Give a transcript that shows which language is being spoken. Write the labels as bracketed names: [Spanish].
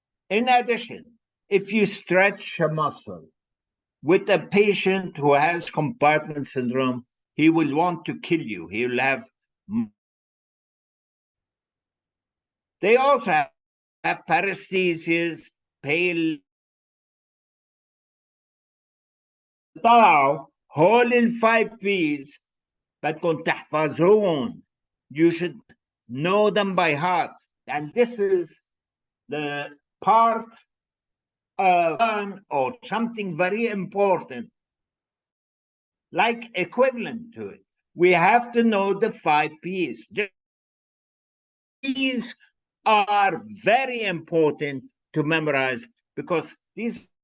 [English] In addition, if you stretch a muscle with a patient who has compartment syndrome, he will want to kill you. He will have. They also have paresthesias, pale. [Arabic] طلعوا هول ال5 P's بدكم تحفظوهم. [English] You should know them by heart. And this is the part of one or something very important, like equivalent to it. We have to know the 5 P's. These are very important to memorize because these